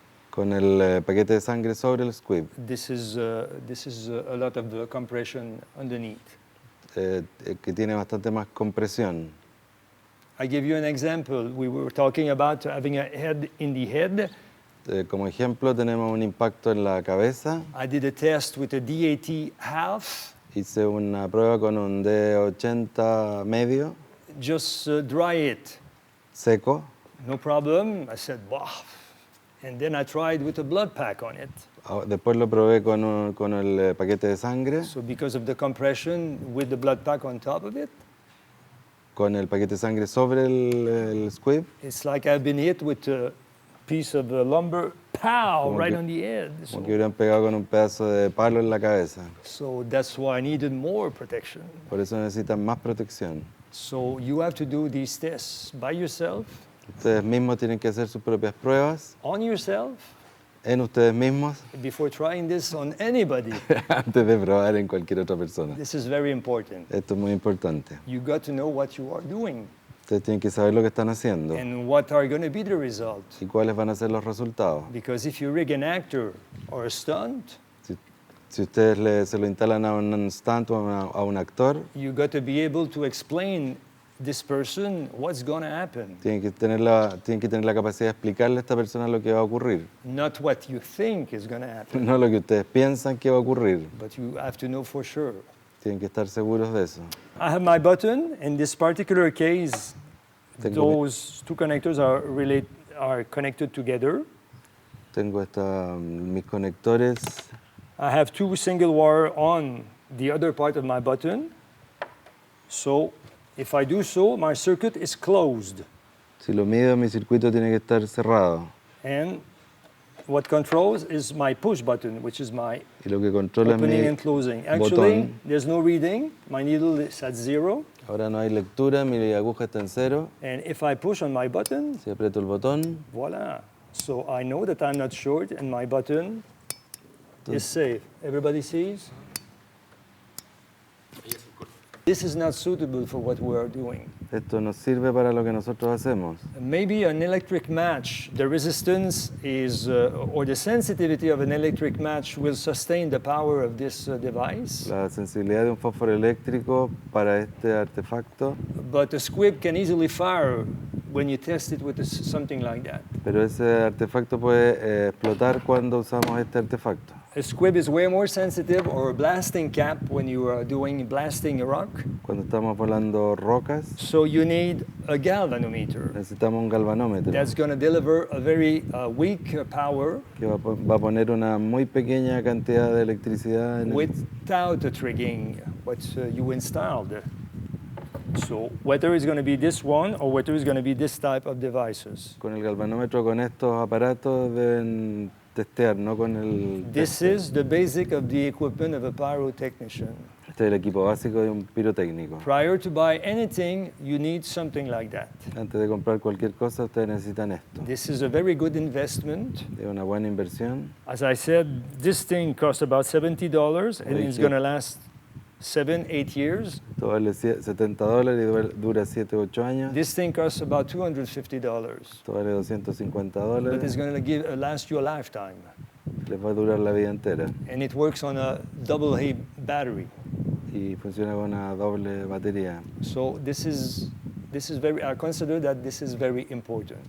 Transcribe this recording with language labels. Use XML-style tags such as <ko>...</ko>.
<es>Con el paquete de sangre sobre el squib.</es> <en>This is a lot of the compression underneath.</en> <es>Que tiene bastante más compresión.</es> <en>I give you an example. We were talking about having a head in the head.</en> <es>Como ejemplo, tenemos un impacto en la cabeza.</es> <en>I did a test with a DAT half.</en> <es>Hice una prueba con un D80 medio.</es> <en>Just dry it.</en> <es>Seco.</es> <en>No problem. I said, wow. And then I tried with a blood pack on it.</en> <es>Después lo probé con el paquete de sangre.</es> <en>So because of the compression with the blood pack on top of it.</en> <es>Con el paquete de sangre sobre el squib.</es> <en>It's like I've been hit with a piece of lumber, pow, right on the head.</en> <es>Como que hubieran pegado con un pedazo de palo en la cabeza.</es> <en>So that's why I needed more protection.</en> <es>Por eso necesitan más protección.</es> <en>So you have to do these tests by yourself.</en> <es>Ustedes mismos tienen que hacer sus propias pruebas.</es> <en>On yourself.</en> <es>En ustedes mismos.</es> <en>Before trying this on anybody.</en> <es>Antes de probar en cualquier otra persona.</es> <en>This is very important.</en> <es>Esto es muy importante.</es> <en>You got to know what you are doing.</en> <es>Ustedes tienen que saber lo que están haciendo.</es> <en>And what are going to be the results.</en> <es>Y cuáles van a ser los resultados.</es> <en>Because if you rig an actor or a stunt.</en> <es>Si ustedes se lo instalan a un stunt o a un actor.</es> <en>You got to be able to explain this person what's going to happen.</en> <es>Tienen que tener la capacidad de explicarle a esta persona lo que va a ocurrir.</es> <en>Not what you think is going to happen.</en> <es>No lo que ustedes piensan que va a ocurrir.</es> <en>But you have to know for sure.</en> <es>Tienen que estar seguros de eso.</es> <en>I have my button. In this particular case, those two connectors are connected together.</en> <es>Tengo mis conectores.</es> <en>I have two single wire on the other part of my button. So if I do so, my circuit is closed.</en> <es>Si lo mido, mi circuito tiene que estar cerrado.</es> <en>And what controls is my push button, which is my</en> <es>y lo que controla</es> <en>opening</en> <es>mi</es> <en>and closing. Actually,</en> <es>botón.</es> <en>there's no reading. My needle is at 0.</en> <es>Ahora no hay lectura, mi aguja está en 0.</es> <en>And if I push on my button,</en> <es>si aprieto el botón,</es> <en>voila. So I know that I'm not short and my button is safe. Everybody sees? This is not suitable for what we are doing.</en> <es>Esto no sirve para lo que nosotros hacemos.</es> <en>Maybe an electric match, the resistance is, or the sensitivity of an electric match will sustain the power of this device.</en> <es>La sensibilidad de un fósforo eléctrico para este artefacto.</es> <en>But a squib can easily fire when you test it with something like that.</en> <es>Pero ese artefacto puede explotar cuando usamos este artefacto.</es> <en>A squib is way more sensitive, or a blasting cap when you are doing blasting a rock.</en> <es>Cuando estamos volando rocas.</es> <en>So you need a galvanometer.</en> <es>Necesitamos un galvanómetro.</es> <en>That's going to deliver a very weak power.</en> <es>Que va a poner una muy pequeña cantidad de electricidad.</es> <en>Without a trigging, what you installed. So whether it's going to be this one or whether it's going to be this type of devices.</en> <es>Con el galvanómetro, con estos aparatos deben testear, no con el.</es> <en>This is the basic of the equipment of a pyrotechnician.</en> <es>Este es el equipo básico de un pirotécnico.</es> <en>Prior to buy anything, you need something like that.</en> <es>Antes de comprar cualquier cosa, ustedes necesitan esto.</es> <en>This is a very good investment.</en> <es>Es una buena inversión.</es> <en>As I said, this thing costs about $70 and it's going to last 7-8 years.</en> <es>Todo vale $70 y dura 7-8 años.</es> <en>This thing costs about $250.</en> <es>Todo vale $250.</es> <en>But it's going to last you a lifetime.</en> <es>les va a durar la vida entera.</es> <en>And it works on a AA battery.</en> <es>Y funciona con una doble batería.</es> <en>So this is very, I consider that this is very important.</en>